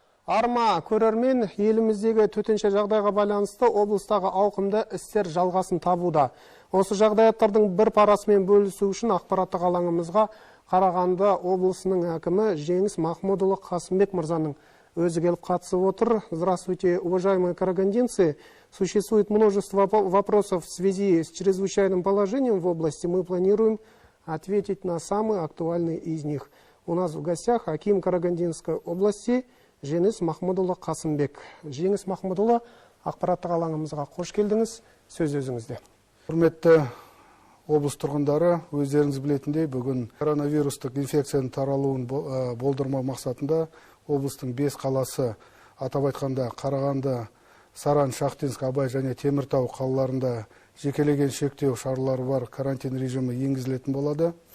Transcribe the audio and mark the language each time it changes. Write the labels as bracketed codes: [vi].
[kk] Арма көрермен, еліміздегі төтенше жағдайға байланысты облыстағы ауқымды істер жалғасын табуда. Осы жағдаяттардың бір парасымен бөлісу үшін ақпараттық алаңымызға Қарағанды облысының әкімі Жеңіс Махмудұлы Қасымбек мырзаның өзі келіп қатысып отыр. [ru] Здравствуйте, уважаемые карагандинцы. Существует множество вопросов в связи с чрезвычайным положением в области. Мы планируем ответить на самые актуальные из них. У нас в гостях аким Карагандинской области Жеңіс Махмудұлы Қасымбек. [kk] Жеңіс Махмудұлы, ақпараттық алаңымызға қош келдіңіз. Сөз өзіңізде. Құрметті облыс тұрғындары, өздеріңіз білетіндей, бүгін коронавирустық инфекцияның таралуын болдырмау мақсатында облыстың 5 қаласы, атап айтқанда Қарағанды, Саран, Шахтинск, Абай және Теміртау қалаларында жекелеген шектеу шаралары бар карантин режимі енгізілетін болады.